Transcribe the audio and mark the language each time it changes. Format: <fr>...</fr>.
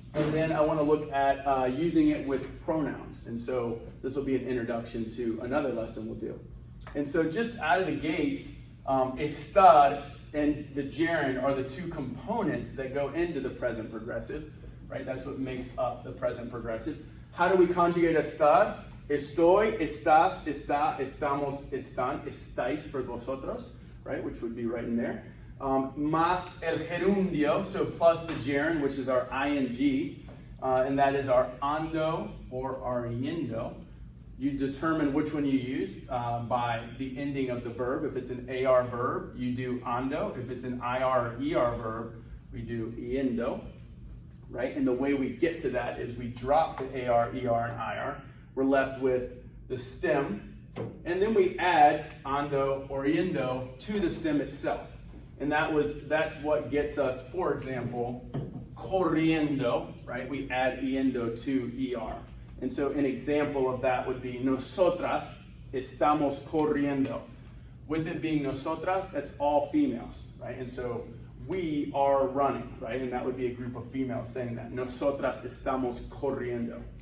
<en>And then I want to look at using it with pronouns. And so this will be an introduction to another lesson we'll do. And so just out of the gates, estar and the gerund are the two components that go into the present progressive, right? That's what makes up the present progressive. How do we conjugate estar?</en> <es>Estoy, estás, está, estamos, están, estáis for vosotros, right?</es> <en>Which would be right in there.</en> <es>Más el gerundio,</es> <en>so plus the gerund, which is our ing, and that is our ando or our yendo. You determine which one you use by the ending of the verb. If it's an AR verb, you do ando. If it's an IR or ER verb, we do yendo, right? And the way we get to that is we drop the AR, ER, and IR. We're left with the stem, and then we add ando or yendo to the stem itself. And that's what gets us, for example, corriendo, right? We add yendo to ER. And so an example of that would be</en> <es>nosotras estamos corriendo.</es> <en>With it being nosotras, that's all females, right? And so we are running, right? And that would be a group of females saying that.</en> <es>Nosotras estamos corriendo.</es>